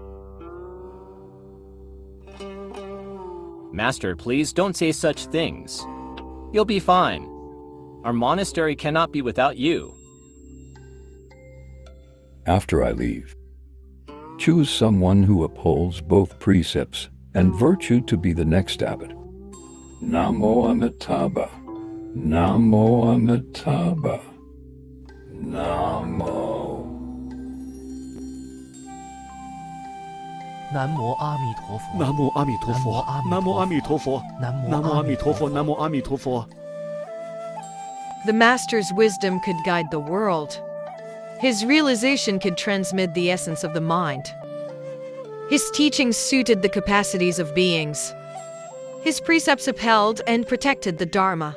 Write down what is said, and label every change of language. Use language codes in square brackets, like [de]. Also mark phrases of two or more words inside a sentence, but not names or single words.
[en] Master, please don't say such things. You'll be fine. Our monastery cannot be without you. After I leave, choose someone who upholds both precepts and virtue to be the next abbot. [sa] Namo Amitabha. Namo Amitabha. Namo. [zh] 南无阿弥陀佛，南无阿弥陀佛，南无阿弥陀佛，南无阿弥陀佛，南无阿弥陀佛。 [en] The Master's wisdom could guide the world. His realization could transmit the essence of the mind. His teachings suited the capacities of beings. His precepts upheld and protected the Dharma.